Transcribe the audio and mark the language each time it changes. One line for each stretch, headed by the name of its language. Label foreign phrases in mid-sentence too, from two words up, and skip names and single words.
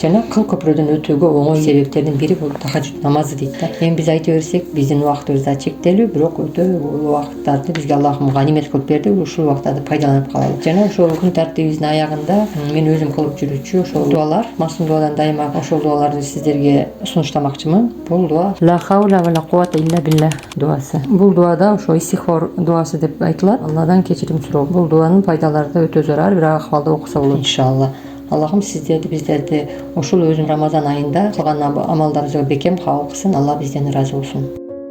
Kyrgyz: Жана кыл көпүрөдөн өтүүгө оңой себептердин бири бул тахаджуд намазы дейт да. Эми биз айта берсек, биздин убактыбыз да чектелүү, бирок өтө убакыттарды бизге Аллахым ганимет кылып берди. Ушул убактарды пайдаланып калалы. Жана ошол күн тартибибиздин аягында мен өзүм кылып жүрүүчү ошол дуалар, масум дуадан дайыма ошол дуаларды сиздерге сунуштамакчымын. Бул дуа
Arabic: لا حول ولا قوة إلا بالله
Kyrgyz: дуасы. Бул дуада ошо истихфар дуасы деп айтылат. Алладан кечирим суроо. Бул дуанын пайдалары да өтө зор. Ар бир акыбалда окуса болот иншалла. Аллахым сиздерди, биздерди ошол өзүн Рамазан айында кылган амалдарыбызга бекем кабыл кылсын. Алла бизден ыраазы болсун.